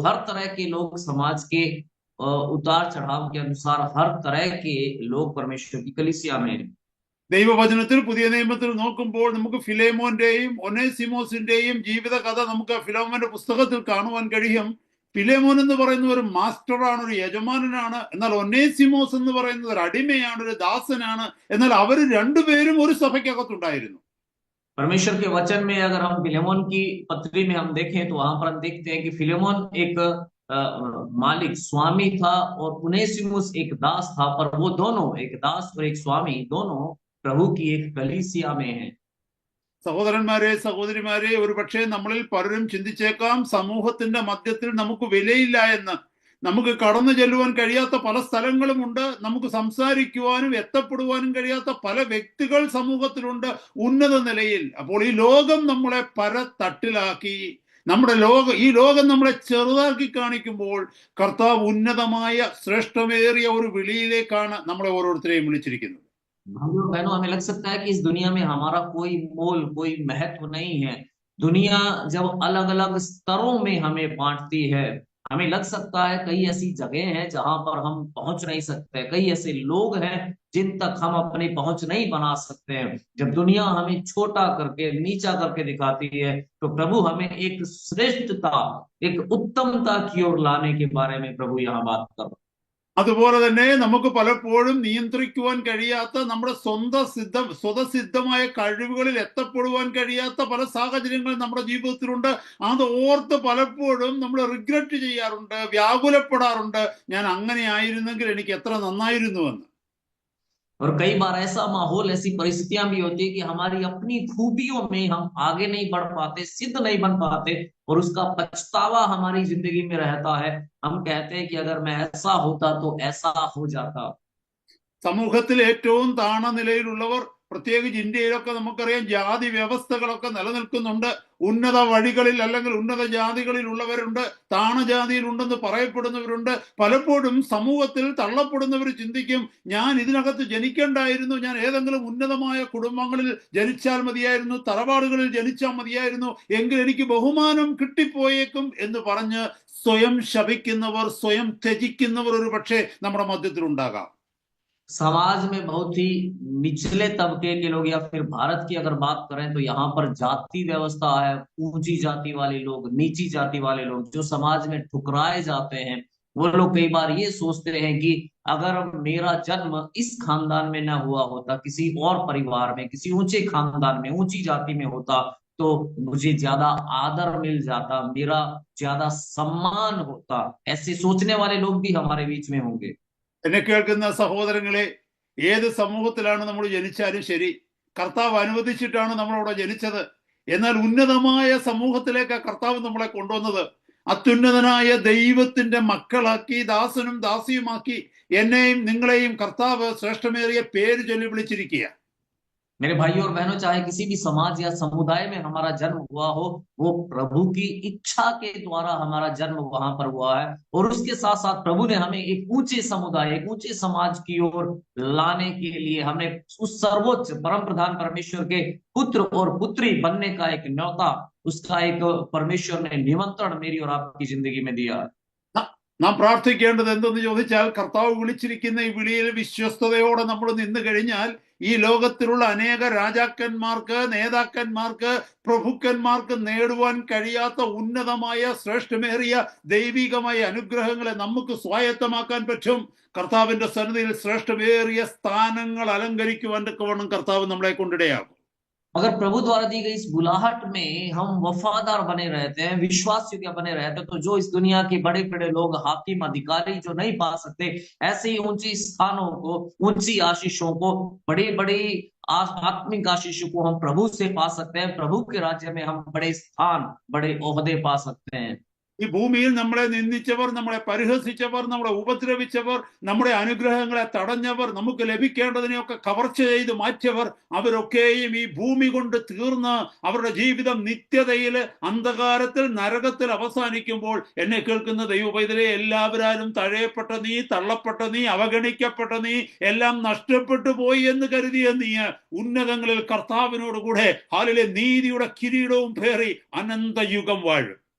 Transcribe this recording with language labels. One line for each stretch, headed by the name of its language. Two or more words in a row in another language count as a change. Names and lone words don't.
Hindi: हर तरह के लोग, समाज के उतार चढ़ाव के अनुसार हर तरह के लोग परमेश्वर की कलीसिया में।
Malayalam: ദൈവവചനത്തിൽ പുതിയ നിയമത്തിൽ നോക്കുമ്പോൾ നമുക്ക് ഫിലേമോന്റെയും ഒനേസിമോസിന്റെയും ജീവിത കഥ നമുക്ക് ഫിലോമോന്റെ പുസ്തകത്തിൽ കാണുവാൻ കഴിയും. ഫിലേമോൻ എന്ന് പറയുന്ന ഒരു മാസ്റ്ററാണ്, ഒരു യജമാനനാണ്. എന്നാൽ ഒനേസിമോസ് എന്ന് പറയുന്നത് ഒരു അടിമയാണ്, ഒരു ദാസനാണ്. എന്നാൽ അവർ രണ്ടുപേരും ഒരു സഭയ്ക്കകത്തുണ്ടായിരുന്നു.
Hindi: परमेश्वर के वचन में अगर हम फिलेमोन की पत्री में हम देखें तो वहां पर हम देखते हैं कि फिलेमोन एक मालिक, स्वामी था, और उनेसिमुस एक दास था। पर वो दोनों, एक दास और एक स्वामी, दोनों प्रभु की एक कलीसिया में हैं।
Malayalam: സഹോദരന്മാരെ, സഹോദരിമാരെ, ഒരു പക്ഷേ നമ്മളിൽ പലരും ചിന്തിച്ചേക്കാം, സമൂഹത്തിന്റെ മധ്യത്തിൽ നമുക്ക് വിലയില്ല എന്ന്. നമുക്ക് കടന്നു ചെല്ലുവാൻ കഴിയാത്ത പല സ്ഥലങ്ങളുമുണ്ട്, നമുക്ക് സംസാരിക്കുവാനും എത്തപ്പെടുവാനും കഴിയാത്ത പല വ്യക്തികൾ സമൂഹത്തിലുണ്ട് ഉന്നത നിലയിൽ. അപ്പോൾ ഈ ലോകം നമ്മളെ പരത്തട്ടിലാക്കി, ഈ ലോകം നമ്മളെ ചെറുതാക്കി കാണിക്കുമ്പോൾ കർത്താവ് ഉന്നതമായ ശ്രേഷ്ഠമേറിയ ഒരു വിളിയിലേക്കാണ് നമ്മളെ ഓരോരുത്തരെയും വിളിച്ചിരിക്കുന്നത്.
Hindi: भाइयों बहनों, हमें लग सकता है कि इस दुनिया में हमारा कोई मोल, कोई महत्व नहीं है। दुनिया जब अलग अलग स्तरों में हमें बांटती है, हमें लग सकता है कई ऐसी जगह हैं जहां पर हम पहुंच नहीं सकते, कई ऐसे लोग हैं जिन तक हम अपनी पहुंच नहीं बना सकते हैं। जब दुनिया हमें छोटा करके, नीचा करके दिखाती है, तो प्रभु हमें एक श्रेष्ठता, एक उत्तमता की ओर लाने के बारे में प्रभु यहाँ बात कर रहे हैं।
Malayalam: അതുപോലെ തന്നെ നമുക്ക് പലപ്പോഴും നിയന്ത്രിക്കുവാൻ കഴിയാത്ത, നമ്മുടെ സ്വതസിദ്ധമായ കഴിവുകളിൽ എത്തപ്പെടുവാൻ കഴിയാത്ത പല സാഹചര്യങ്ങളും നമ്മുടെ ജീവിതത്തിലുണ്ട്. അത് ഓർത്ത് പലപ്പോഴും നമ്മൾ റിഗ്രറ്റ് ചെയ്യാറുണ്ട്, വ്യാകുലപ്പെടാറുണ്ട്. ഞാൻ അങ്ങനെ ആയിരുന്നെങ്കിൽ എനിക്ക് എത്ര നന്നായിരുന്നുവെന്ന്.
Hindi: और कई बार ऐसा माहौल, ऐसी परिस्थितियां भी होती है कि हमारी अपनी खूबियों में हम आगे नहीं बढ़ पाते, सिद्ध नहीं बन पाते, और उसका पछतावा हमारी जिंदगी में रहता है। हम कहते हैं कि अगर मैं ऐसा होता तो ऐसा हो जाता।
Malayalam: സമൂഹത്തിൽ ഏറ്റവും താണ നിലയിലുള്ളവർ പ്രത്യേകിച്ച് ഇന്ത്യയിലൊക്കെ നമുക്കറിയാം ജാതി വ്യവസ്ഥകളൊക്കെ നിലനിൽക്കുന്നുണ്ട്. ഉന്നത വഴികളിൽ അല്ലെങ്കിൽ ഉന്നത ജാതികളിൽ ഉള്ളവരുണ്ട്, താണജാതിയിൽ ഉണ്ടെന്ന് പറയപ്പെടുന്നവരുണ്ട്. പലപ്പോഴും സമൂഹത്തിൽ തള്ളപ്പെടുന്നവർ ചിന്തിക്കും, ഞാൻ ഇതിനകത്ത് ജനിക്കേണ്ടായിരുന്നു, ഞാൻ ഏതെങ്കിലും ഉന്നതമായ കുടുംബങ്ങളിൽ ജനിച്ചാൽ മതിയായിരുന്നു, തറവാടുകളിൽ ജനിച്ചാൽ മതിയായിരുന്നു, എങ്കിൽ എനിക്ക് ബഹുമാനം കിട്ടിപ്പോയേക്കും എന്ന് പറഞ്ഞ് സ്വയം ശപിക്കുന്നവർ, സ്വയം ത്യജിക്കുന്നവർ ഒരു പക്ഷേ നമ്മുടെ മധ്യത്തിൽ ഉണ്ടാകാം.
Hindi: समाज में बहुत ही निचले तबके के लोग, या फिर भारत की अगर बात करें तो यहाँ पर जाति व्यवस्था है। ऊंची जाति वाले लोग, नीची जाति वाले लोग जो समाज में ठुकराए जाते हैं, वो लोग कई बार ये सोचते हैं कि अगर मेरा जन्म इस खानदान में न हुआ होता, किसी और परिवार में, किसी ऊंचे खानदान में, ऊंची जाति में होता, तो मुझे ज्यादा आदर मिल जाता, मेरा ज्यादा सम्मान होता। ऐसे सोचने वाले लोग भी हमारे बीच में होंगे।
Malayalam: എന്നെ കേൾക്കുന്ന സഹോദരങ്ങളെ, ഏത് സമൂഹത്തിലാണ് നമ്മൾ ജനിച്ചാലും ശരി, കർത്താവ് അനുവദിച്ചിട്ടാണ് നമ്മളവിടെ ജനിച്ചത്. എന്നാൽ ഉന്നതമായ സമൂഹത്തിലേക്ക് കർത്താവ് നമ്മളെ കൊണ്ടുവന്നത്. അത്യുന്നതനായ ദൈവത്തിന്റെ മക്കളാക്കി, ദാസനും ദാസിയുമാക്കി എന്നെയും നിങ്ങളെയും കർത്താവ് ശ്രേഷ്ഠമേറിയ പേര് ചൊല്ലി വിളിച്ചിരിക്കുക.
Hindi: मेरे भाइयों और बहनों, चाहे किसी भी समाज या समुदाय में हमारा जन्म हुआ हो, वो प्रभु की इच्छा के द्वारा हमारा जन्म वहां पर हुआ है। और उसके साथ साथ प्रभु ने हमें एक ऊंचे समुदाय, एक ऊंचे समाज की ओर लाने के लिए हमें उस सर्वोच्च परम प्रधान परमेश्वर के पुत्र और पुत्री बनने का एक न्योता, उसका एक परमेश्वर ने निमंत्रण मेरी और आपकी जिंदगी में दिया है।
Malayalam: നാം പ്രാർത്ഥിക്കേണ്ടത് എന്തെന്ന് ചോദിച്ചാൽ, കർത്താവ് വിളിച്ചിരിക്കുന്ന ഈ വിളിയിൽ വിശ്വസ്തയോടെ നമ്മൾ നിന്ന് കഴിഞ്ഞാൽ ഈ ലോകത്തിലുള്ള അനേക രാജാക്കന്മാർക്ക്, നേതാക്കന്മാർക്ക്, പ്രഭുക്കന്മാർക്ക് നേടുവാൻ കഴിയാത്ത ഉന്നതമായ ശ്രേഷ്ഠമേറിയ ദൈവികമായ അനുഗ്രഹങ്ങളെ നമുക്ക് സ്വായത്തമാക്കാൻ പറ്റും. കർത്താവിന്റെ സന്നിധിയിൽ ശ്രേഷ്ഠമേറിയ സ്ഥാനങ്ങൾ അലങ്കരിക്കുവാൻ തക്കവണ്ണം കർത്താവ് നമ്മളെ കൊണ്ടിടയാകും.
Hindi: अगर प्रभु द्वारा दी गई इस बुलाहट में हम वफादार बने रहते हैं, विश्वास योग्य बने रहते हैं, तो जो इस दुनिया के बड़े बड़े लोग, हाकिम, अधिकारी जो नहीं पा सकते, ऐसे ही ऊंची स्थानों को, ऊंची आशीषों को, बड़ी बड़ी आत्मिक आशीषों को हम प्रभु से पा सकते हैं। प्रभु के राज्य में हम बड़े स्थान, बड़े ओहदे पा सकते हैं।
Malayalam: ഈ ഭൂമിയിൽ നമ്മളെ നിന്ദിച്ചവർ, നമ്മളെ പരിഹസിച്ചവർ, നമ്മളെ ഉപദ്രവിച്ചവർ, നമ്മുടെ അനുഗ്രഹങ്ങളെ തടഞ്ഞവർ, നമുക്ക് ലഭിക്കേണ്ടതിനെയൊക്കെ കവർച്ച ചെയ്ത് മാറ്റിയവർ, അവരൊക്കെയും ഈ ഭൂമി കൊണ്ട് തീർന്ന് അവരുടെ ജീവിതം നിത്യതയിൽ, അന്ധകാരത്തിൽ, നരകത്തിൽ അവസാനിക്കുമ്പോൾ എന്നെ കേൾക്കുന്ന ദൈവപൈതലെ, എല്ലാവരും തഴയപ്പെട്ട നീ, തള്ളപ്പെട്ട നീ, അവഗണിക്കപ്പെട്ട നീ, എല്ലാം നഷ്ടപ്പെട്ടു പോയി എന്ന് കരുതിയ നീ ഉന്നതങ്ങളിൽ കർത്താവിനോട് കൂടെ ഹാലിലെ നീതിയുടെ കിരീടവും പേറി അനന്തയുഗം വാഴും.